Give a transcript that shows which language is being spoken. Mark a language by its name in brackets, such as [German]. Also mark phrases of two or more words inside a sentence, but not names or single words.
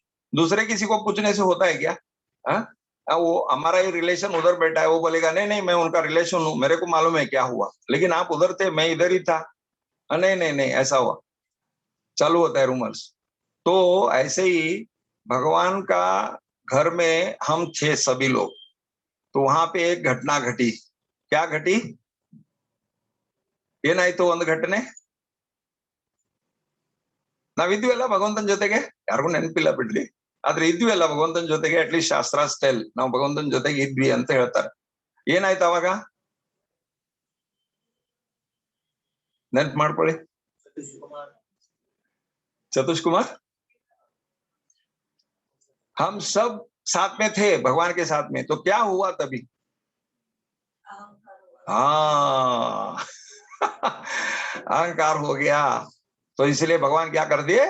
[Hindi] दूसरे किसी को पूछने से होता है क्या? वो हमारा ही रिलेशन उधर बैठा है, वो बोलेगा नहीं नहीं मैं उनका रिलेशन हूं, मेरे को मालूम है क्या हुआ, लेकिन आप उधर थे मैं इधर ही था, नहीं नहीं नहीं ऐसा हुआ, चालू होता है रूमर्स। तो ऐसे ही भगवान का घर में हम थे सभी लोग, तो वहां पे एक घटना घटी, क्या घटी? [Kannada] ಏನಾಯ್ತು ಒಂದು ಘಟನೆ? ನಾವಿದ್ವಲ್ಲ ಭಗವಂತನ ಜೊತೆಗೆ, ಯಾರಿಗೂ ನೆನಪಿಲ್ಲ ಬಿಡ್ರಿ, ಆದ್ರೆ ಇದ್ವಿ ಅಲ್ಲ ಭಗವಂತನ ಜೊತೆಗೆ, ಅಟ್ಲೀಸ್ಟ್ ಶಾಸ್ತ್ರ ಸ್ಟೈಲ್ ನಾವು ಭಗವಂತನ ಜೊತೆಗೆ ಇದ್ವಿ ಅಂತ ಹೇಳ್ತಾರೆ. ಏನಾಯ್ತು ಅವಾಗ? ನೆನ್ಪು ಮಾಡ್ಕೊಳ್ಳಿ. [Hindi] सतीश कुमार, हम सब साथ में थे भगवान के साथ में, तो क्या हुआ तभी? हाँ अहंकार हो गया, तो इसलिए भगवान क्या कर दिए?